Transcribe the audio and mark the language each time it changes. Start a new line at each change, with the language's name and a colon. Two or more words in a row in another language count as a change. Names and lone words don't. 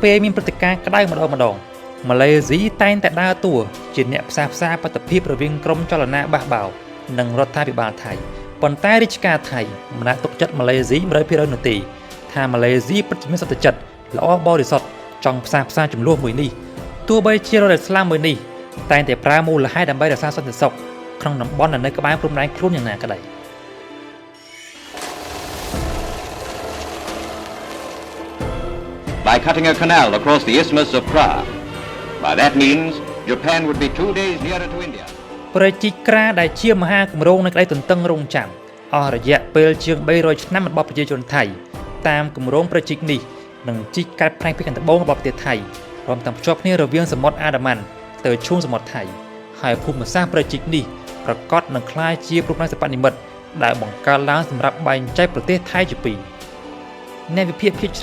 Khmer: ពេលមានព្រឹត្តិការណ៍ក្តៅម្ដងម៉ាឡេស៊ីតែងតែដើរតួជាអ្នកផ្សះផ្សាបាតុភិបរវាងក្រុមចលនាបះបោរនិងរដ្ឋាភិបាលថៃប៉ុន្តែរាជការថៃមិនអាចទុកចិត្តម៉ាឡេស៊ី 100% នោះទេថាម៉ាឡេស៊ីពិតជាមានសន្តិចិត្តល្អបរិសុទ្ធចង់ផ្សះផ្សាចំនួនមួយនេះទោះបីជារដ្ឋឥស្លាមមួយនេះតែងតែប្រើមូលហេតុដើម្បីរក្សាសន្តិសុខក្នុងតំបន់នៅក្បែរព្រំដែនខ្លួនយ៉ាងណាក្តី
English: By cutting a canal across the Isthmus of Kra. By that means, Japan would be 2 days nearer to India.
Khmer: ប្រជីក្រាដែលជាមហាគម្រោងនៃក្តីទន្ទឹងរង់ចាំអស់រយៈពេលជាង300ឆ្នាំរបស់ប្រជាជនថៃតាមគម្រោងប្រជីកនេះនឹងជីកកាត់ផ្នែកភាគខាងត្បូងរបស់ប្រទេសថៃព្រមទាំងភ្ជាប់គ្នារវាងសមុទ្រអា ដាម៉ាន់ទៅឈូងសមុទ្រថៃហើយភូមិសាស្ត្រប្រជីកនេះប្រកាសនឹងក្លាយជាព្រំដែនសិប្បនិម្មិតដែលបង្កើតឡើងសម្រាប់បែងចែកប្រទេសថៃជាពីរអ្នកវិភាគភាគ